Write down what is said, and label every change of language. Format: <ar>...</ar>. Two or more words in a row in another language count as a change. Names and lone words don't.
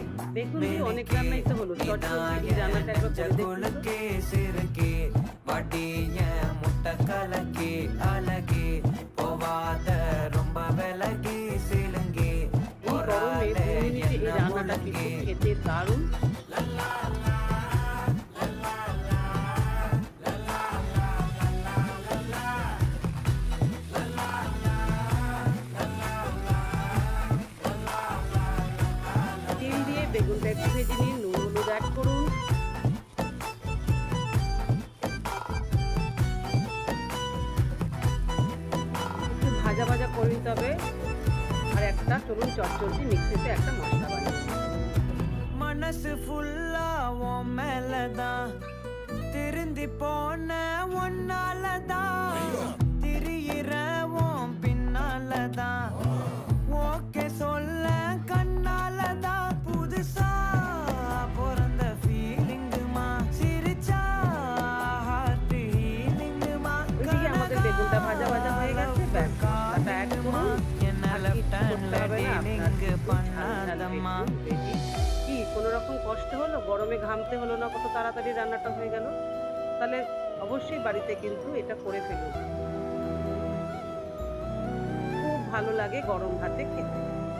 <bn>বেগুন দিয়ে অনেক রান্নাই তো হলো, চটচটি এই রান্নাটা একবার করে দেখুন তো।</bn> <ta>முட்டை கலக்கி அழகி போவாத ரொம்ப விலகி சிலுங்கி</ta> <bn>এই গরমে 2 মিনিটে এই রান্নাটা কিন্তু খেতে দারুণ। তেল দিয়ে বেগুনটা একটু ভেজে নিন, নুন হলুদ অ্যাড করুন। একটু ভাজা ভাজা করে নিতে হবে। আর একটা চলুন চটচটি মিক্সিতে একটা মশলা বানিয়ে নিই।</bn> <ta>மனசு ஃபுல்லா உன் மேலதான் திருந்தி போன ஒன்னாலதான் திரியிற உன் பின்னாலதான் ஓகே சொல்ல கண்ணாலதான் புதுசா பிறந்த ஃபீலிங்குமா சிரிச்சா</ta> <en>heart healing</en> <bn>ওইদিকে আমাদের বেগুনটা ভাজা ভাজা হয়ে গেছে, ব্যাস মশলাটা অ্যাড করুন। আর কিছু করতে হবে না, আপনার একটু ঝাল ঝাল বেগুন রেডি। কি কোনো রকম কষ্ট হলো? গরমে ঘামতে হলো না, কত তাড়াতাড়ি রান্নাটা হয়ে গেল। তাহলে অবশ্যই বাড়িতে কিন্তু এটা করে ফেলুন, খুব ভালো লাগে গরম ভাতে খেতে।</bn>